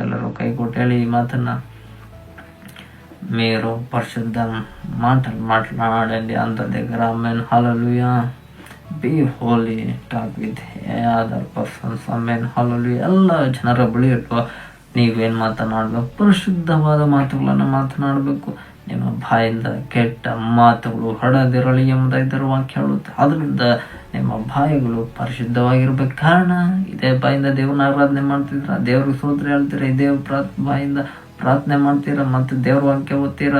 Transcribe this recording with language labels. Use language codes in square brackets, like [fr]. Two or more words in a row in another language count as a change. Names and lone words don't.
[kn] ಎಲ್ಲರೂ ಕೈ ಕೊಟ್ಟು ಹೇಳಿ [te] ఈ మాటన మీరు పరిశుద్ధ మాటలు మాట్లాడండి అంత దగ్గర. ఆమేన్, హల్లెలూయా. [en] be holy, talk with other persons. [kn] ಆಮೇನ್, ಹಲ್ಲೆಲೂಯಾ. ಎಲ್ಲ ಜನರ ಬಳಿ ಇಟ್ಟು ನೀವೇನು ಮಾತನಾಡಬೇಕು? ಪರಿಶುದ್ಧವಾದ ಮಾತುಗಳನ್ನು ಮಾತನಾಡಬೇಕು. ನಿಮ್ಮ ಬಾಯಿಂದ ಕೆಟ್ಟ ಮಾತುಗಳು ಹೊರಡದಿರಲಿ ಎಂಬುದಾಗಿ ವಾಕ್ಯ ಹೇಳುತ್ತೆ. ಅದರಿಂದ ನಿಮ್ಮ ಬಾಯಿಗಳು ಪರಿಶುದ್ಧವಾಗಿರ್ಬೇಕು. ಕಾರಣ ಇದೇ ಬಾಯಿಂದ ದೇವ್ರನ್ನ ಆರಾಧನೆ ಮಾಡ್ತಿದ್ರ, ದೇವ್ರಿಗೆ ಸ್ತೋತ್ರ ಹೇಳ್ತೀರ, ಇದೇ ಬಾಯಿಂದ ಪ್ರಾರ್ಥನೆ ಮಾಡ್ತೀರ, ಮತ್ತು ದೇವ್ರ ವಾಕ್ಯ ಓದ್ತೀರ.